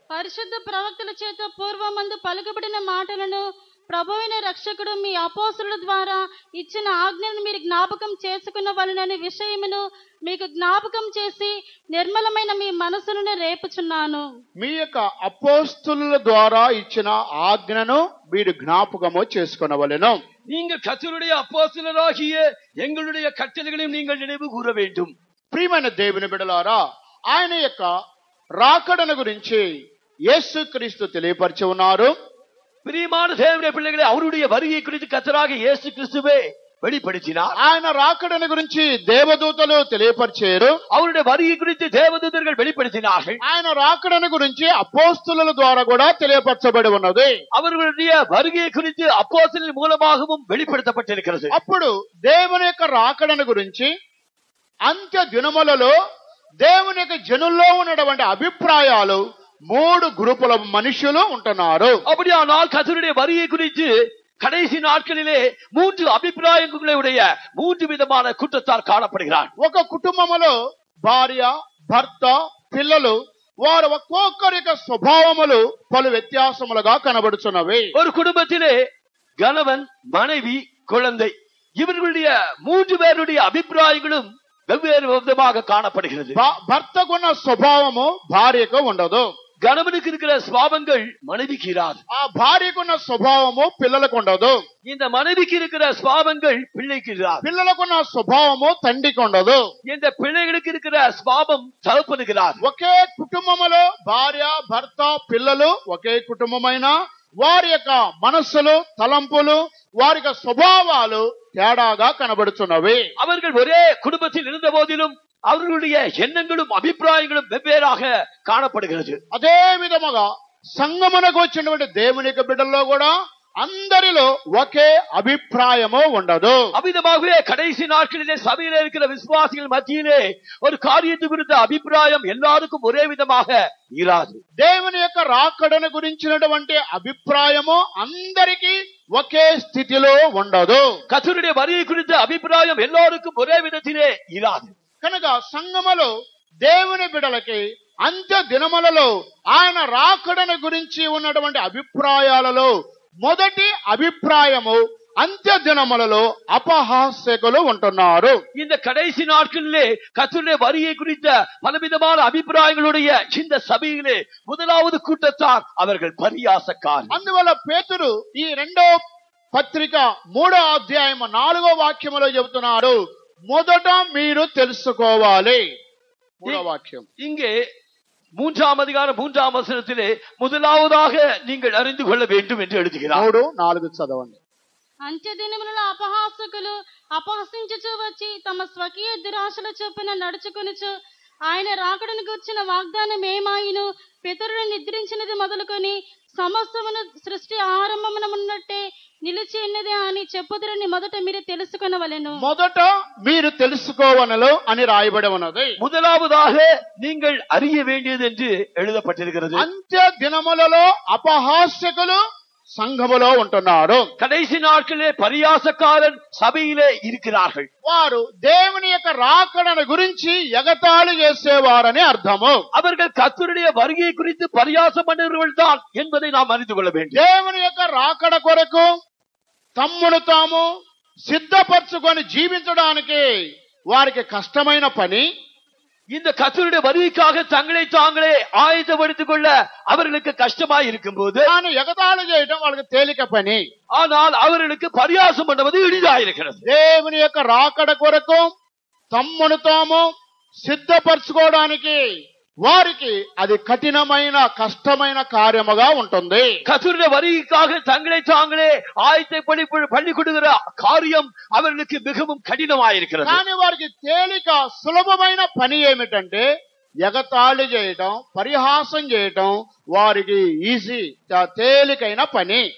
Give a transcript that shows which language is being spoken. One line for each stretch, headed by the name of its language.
Telugu: పరిశుద్ధ ప్రవక్తల చేత పూర్వమందు పలుకబడిన మాటలను ప్రభువైన రక్షకుడు మీ అపోస్తలుల ద్వారా ఇచ్చిన ఆజ్ఞను మీరు జ్ఞాపకం చేసుకున్న వలనని విషయమును మీకు జ్ఞాపకం చేసి నిర్మలమైన మీ మనసులను రేపుచున్నాను. మీ యొక్క అపోస్తుల ద్వారా ఇచ్చిన ఆజ్ఞను మీరు జ్ఞాపకము చేసుకొనవలెను.
Tamil: நீங்கள் கர்த்தருடைய அப்போஸ்தலராகிய எங்களுடைய கட்டளைகளையும் நீங்கள் நினைவு கூற வேண்டும்.
Telugu: ప్రియమైన దేవుని బిడ్డలారా, ఆయన యొక్క రాకడను గురించి యేసుక్రీస్తు తెలియపరిచి ఉన్నారు.
Tamil: பிரியமான தேவனுடைய பிள்ளைகளை, அவருடைய வருகை குறித்து கர்த்தராகிய இயேசு கிறிஸ்துவே வெளிப்படுத்தினார்.
Telugu: ఆయన రాకడను గురించి దేవదూతలు తెలియపరిచారు.
Tamil: அவருடைய வருகை குறித்து தேவதூதர்கள் வெளிப்படுத்தினார்கள்.
Telugu: ఆయన రాకడను గురించి అపోస్తుల ద్వారా కూడా తెలియపరచబడి ఉన్నది.
Tamil: அவர்களுடைய வருகை குறித்து அப்போஸ்தலர் மூலமாகவும் வெளிப்படுத்தப்பட்டிருக்கிறது.
Telugu: అప్పుడు దేవుని యొక్క రాకడను గురించి అంత్య దినములలో దేవుని యొక్క జనుల్లో ఉన్నటువంటి అభిప్రాయాలు 3 గ్రూపుల మనుషులు ఉంటున్నారు.
Tamil: அப்படியானால் கர்த்தருடைய வருகை குறித்து கடைசி நாட்களிலே 3 அபிப்பிராயங்களை உடைய 3 விதமான கூட்டத்தார் காணப்படுகிறார்.
Telugu: ఒక కుటుంబములో భార్య, భర్త, పిల్లలు, వారు ఒక్కొక్కరి యొక్క స్వభావములు పలు వ్యత్యాసములుగా కనబడుచున్నవి.
Tamil: ஒரு குடும்பத்திலே கணவன், மனைவி, குழந்தை, இவர்களுடைய 3 பேருடைய அபிப்பிராயங்களும் வெவ்வேறு விதமாக காணப்படுகிறது.
Telugu: భర్తకున్న స్వభావము భార్యకు ఉండదు.
Tamil: கணவனுக்கு இருக்கிற சுபாவங்கள் மனைவிக்கு இராது.
Telugu: ఆ భార్యకున్న స్వభావము పిల్లలకు ఉండదు.
Tamil: இந்த மனைவிக்கு இருக்கிற சுபாவங்கள் பிள்ளைக்கு இராது.
Telugu: పిల్లలకున్న స్వభావము తండ్రికి ఉండదు.
Tamil: இந்த பிள்ளைகளுக்கு இருக்கிற சுபாவம் தகப்பனுக்கு இராது.
Telugu: ఒకే కుటుంబములో భార్య, భర్త, పిల్లలు ఒకే కుటుంబమైన వారి యొక్క మనస్సులు, తలంపులు, వారి యొక్క స్వభావాలు తేడాగా కనబడుతున్నవి.
Tamil: அவர்கள் ஒரே குடும்பத்தில் இருந்த போதிலும் அவர்களுடைய எண்ணங்களும் அபிப்பிராயங்களும் வெவ்வேறாக காணப்படுகிறது.
Telugu: అదే విధముగా సంగమునకు వచ్చినటువంటి దేవుని యొక్క బిడ్డల్లో కూడా అందరిలో ఒకే అభిప్రాయము ఉండదు.
Tamil: அவ்விதமாகவே கடைசி நாட்களிலே சபையிலே இருக்கிற விசுவாசிகள் மத்தியிலே ஒரு காரியத்தை குறித்த அபிப்பிராயம் எல்லாருக்கும் ஒரே விதமாக இராது.
Telugu: దేవుని యొక్క రాకడను గురించినటువంటి అభిప్రాయము అందరికీ ఒకే స్థితిలో ఉండదు.
Tamil: கர்த்தருடைய வருகை குறித்த அபிப்பிராயம் எல்லாருக்கும் ஒரே விதத்திலே இராது.
Telugu: కనుక సంగములో దేవుని బిడ్డలకి అంత్య దినములలో ఆయన రాకడను గురించి ఉన్నటువంటి అభిప్రాయాలలో మొదటి అభిప్రాయము అంత్య దినములలో అపహాస్యకులు ఉంటున్నారు.
Tamil: இந்த கடைசி நாட்களிலே கர்த்தருடைய வருகை குறித்த பலவிதமான அபிப்பிராயங்களுடைய இந்த சபையிலே முதலாவது கூட்டத்தார் அவர்கள் பரியாசக்காரர்.
Telugu: అందువల్ల పేతురు ఈ 2వ పత్రిక 3వ అధ్యాయం 4వ వాక్యములో చెబుతున్నారు, మొదట మీరు తెలుసుకోవాలి. 3వ వాక్యం
Tamil: இங்கே 3ஆம் அதிகாரம் 3ஆம் வசனத்திலே முதலாவதாக நீங்கள் அறிந்து கொள்ள வேண்டும் என்று எழுதுகிறார்.
Telugu: 3, 4 చదవండి. అంత్య దినములలో అపహాసకులు అపహసించుచు వచ్చి తమ స్వకీయ దురాశల చొప్పున నడుచుకొనుచు ఆయన రాకడను గూర్చిన వాగ్దానం ఏమాయిను పితరులు నిద్రించినది మొదలుకొని సమస్తమును సృష్టి ఆరంభమునమున్నట్టే నిలిచి ఉన్నది అని చెప్పుదురని మొదట మీరు తెలుసుకొనవలెను. మొదట మీరు తెలుసుకోవనలు అని రాయబడి ఉన్నది.
Tamil: முதலாவதாக நீங்கள் அறிய வேண்டியது என்று எழுதப்பட்டிருக்கிறது.
Telugu: అంత్య దినములలో అపహాస్యకులు సంఘములో ఉంటున్నారు.
Tamil: கடைசி நாட்களிலே பரியாசக்காரன் சபையிலே இருக்கிறார்கள்.
Telugu: వారు దేవుని యొక్క రాకడను గురించి ఎగతాళి చేసేవారని అర్థము.
Tamil: அவர்கள் கர்த்தருடைய வருகை குறித்து பரியாசம் பண்ணுகிறவர்கள் தான் என்பதை நாம் அறிந்து கொள்ள வேண்டும்.
Telugu: దేవుని యొక్క రాకడ కొరకు తమ్మును తాము సిద్ధపరచుకొని జీవించడానికి వారికి కష్టమైన పని.
Tamil: இந்த கர்த்தருடைய வருகைக்காக தங்களை தாங்களே ஆயத்தப்படுத்திக் கொள்ள அவர்களுக்கு கஷ்டமாய் இருக்கும் போது
Telugu: తాను ఎగతాళి చేయడం వాళ్ళకి తేలిక పని.
Tamil: ஆனால் அவர்களுக்கு பரியாசம் பண்ணுவது எளிதாயிருக்கிறது.
Telugu: దేవుని యొక్క రాకడ కొరకు తమ్మును తాము సిద్ధపరచుకోవడానికి వారికి అది కఠినమైన కష్టమైన కార్యముగా ఉంటుంది.
Tamil: கர்த்தருடைய வருகைக்காக தங்களை தாங்களே ஆயத்தப்படி பண்ணி கொடுக்கிற காரியம் அவர்களுக்கு மிகவும் கடினமாயிருக்கிறது.
Telugu: కానీ వారికి తేలిక సులభమైన పని ఏమిటంటే ఎగతాళి చేయటం, పరిహాసం చేయటం వారికి ఈజీ, తేలికైన పని.